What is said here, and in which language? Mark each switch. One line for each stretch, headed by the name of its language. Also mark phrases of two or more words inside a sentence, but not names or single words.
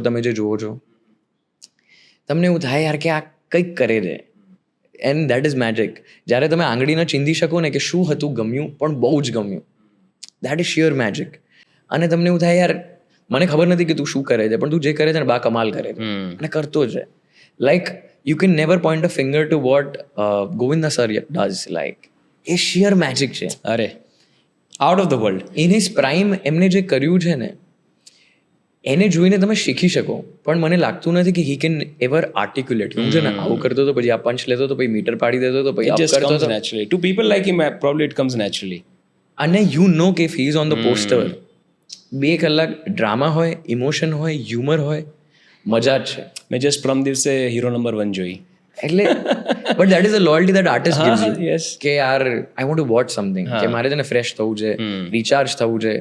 Gujarati: તમે જે જુઓ છો તમને એવું થાય યાર કે આ કંઈક કરે છે,
English: and that is magic.
Gujarati: જ્યારે તમે આંગળીને ચીંધી શકો ને કે શું હતું ગમ્યું, પણ બહુ જ ગમ્યું,
English: that is sure magic.
Gujarati: અને તમને એવું થાય યાર મને ખબર નથી કે તું શું કરે છે, પણ તું જે કરે છે ને બા કમાલ કરે છે અને કરતો છે.
English: લાઈક you can never point a finger to what Govinda sir does. Like એ sheer magic છે. અરે out of the world. in his prime
Gujarati: એમને જે કર્યું છે ને, એને જોઈને તમે શીખી શકો, પણ મને લાગતું નથી કે
English: he can ever articulate.
Gujarati: હું છે ને આવું કરતો હતો, પછી આ પંચ લેતો હતો, પછી મીટર પાડી દેતો હતો, પછી
English: It
Gujarati: આપ
English: just
Gujarati: કરતો
English: comes
Gujarati: હતો.
English: naturally. To people like him, probably it comes naturally.
Gujarati: અને
English: you know
Gujarati: કે
English: if he is on the poster,
Gujarati: 2 કલાક ડ્રામા હોય, ઇમોશન હોય, હ્યુમર હોય, મજા જ છે. મેં જસ્ટ પ્રમ દિવસે હીરો નંબર 1 જોઈ.
English: એટલે but that is a loyalty that artist gives you. યસ.
Gujarati: કે યાર
English: I want to watch something,
Gujarati: કે મારે છે ને ફ્રેશ થવું છે, રિચાર્જ થવું છે.